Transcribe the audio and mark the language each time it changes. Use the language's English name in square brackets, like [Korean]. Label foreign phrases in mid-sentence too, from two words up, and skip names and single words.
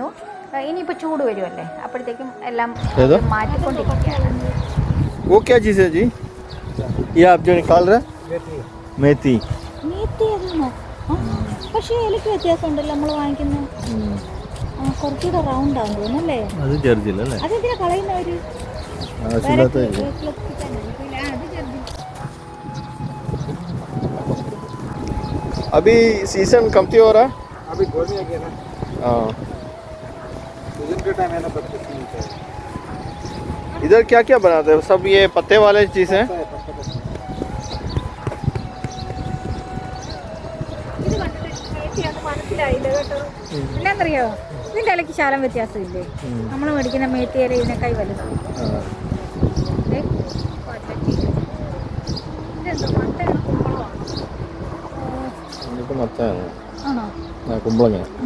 [Malayalam] ഇനിയിപ്പോൾ ചൂട് വരുമല്ലേ, അപ്പോഴത്തേക്കും എല്ലാം മാറ്റിക്കൊണ്ടിരിക്കുകയാണ്. പക്ഷേ ഇലക്ക് വ്യത്യാസം ഉണ്ടല്ലോ നമ്മൾ വാങ്ങിക്കുന്ന. കുറച്ചുകൂടെ റൗണ്ട് ആണെന്ന് തോന്നുന്നല്ലേ? അതെന്തിനാ കളയുന്നവര്? [Hindi] अभी सीजन कमती हो रहा है. अभी गर्मी आ गया ना. हाँ, सीजन के टाइम है ना, पत्ते मिलते हैं. इधर क्या क्या बनाते हैं? सब ये पत्ते वाले चीज़ हैं. [Malayalam] എന്നാന്നറിയോ, ഇതിൻ്റെ ഇലയ്ക്ക് ശാലം വ്യത്യാസമില്ലേ? നമ്മൾ മേടിക്കുന്ന മേത്തി ഇല ഇതിനേക്കായി വലുതാണ്. കുമ്പളങ്ങ.